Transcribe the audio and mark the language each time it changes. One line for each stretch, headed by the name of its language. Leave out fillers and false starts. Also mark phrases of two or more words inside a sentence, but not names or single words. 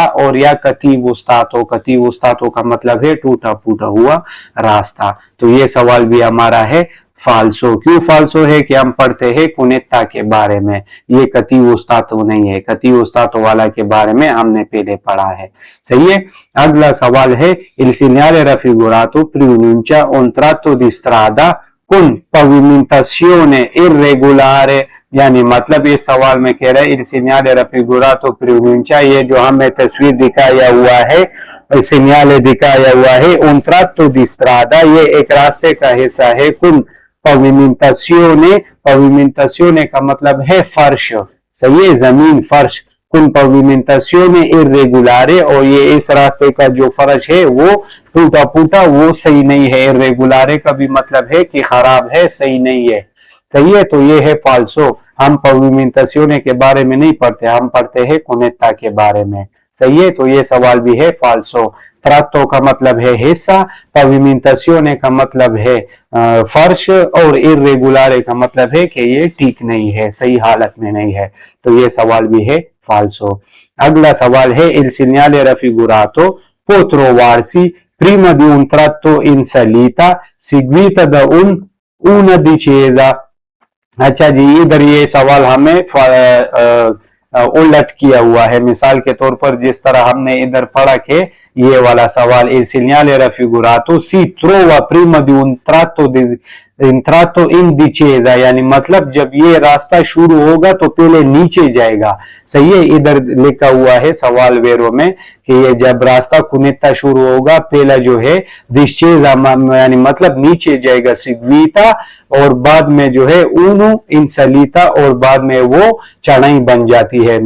Hindi: और या
Italian: cattivo stato
Hindi: का मतलब है टूटा फूटा हुआ रास्ता। तो ये सवाल भी हमारा है फाल्सो। क्यों फाल्सो है कि हम पढ़ते हैं कुनेता के बारे में, ये
Italian: cattivo stato
Hindi: नहीं है।
Italian: cattivo stato
Hindi: वाला के बारे में हमने पहले पढ़ा है। सही है। अगला सवाल है
Italian: il segnale raffigurato pronuncia un tratto di strada con pavimentazione irregolare,
Hindi: यानी मतलब इस सवाल में कह रहा है
Italian: il segnale raffigurato pronuncia,
Hindi: ये जो हमें तस्वीर दिखाया हुआ है, segnale दिखाया हुआ है
Italian: un tratto di strada,
Hindi: ये एक रास्ते का हिस्सा है
Italian: con pavimentazione
Hindi: का मतलब है फर्श। सही है, जमीन, फर्श।
Italian: con pavimentazione irregolare,
Hindi: और ये इस रास्ते का जो फर्श है वो टूटा फूटा, वो सही नहीं है। irregolare का भी मतलब है कि खराब है, सही नहीं है। सही है, तो ये है फाल्सो। हम pavimentazione के बारे में नहीं पढ़ते, हम पढ़ते हैं कुनेता के बारे में। सही है, तो ये सवाल भी है फाल्सो। ट्राटो का मतलब है हिस्सा, pavimentazione का मतलब है फर्श, और irregolare का मतलब है कि ये ठीक नहीं है, सही हालत में नहीं है। तो ये सवाल भी है फाल्सो। अगला सवाल है
Italian: il segnale raffigurato può trovarsi prima di un tratto in salita seguita da una discesa।
Hindi: अच्छा जी, इधर ये सवाल हमें उलट किया हुआ है। मिसाल के तौर पर जिस तरह हमने इधर पढ़ा के ये वाला सवाल
Italian: il segnale raffigurato si trova prima di un tratto in discesa,
Hindi: यानी मतलब जब ये रास्ता शुरू होगा तो पहले नीचे जाएगा। सही है, इधर लिखा हुआ है सवाल वेरो में कि ये जब रास्ता कुनेता शुरू होगा, पहला जो है डिस्चेजा यानी मतलब नीचे जाएगा सिग्वीता, और बाद में जो है
Italian: uno in salita,
Hindi: और बाद में वो चढ़ाई बन जाती है।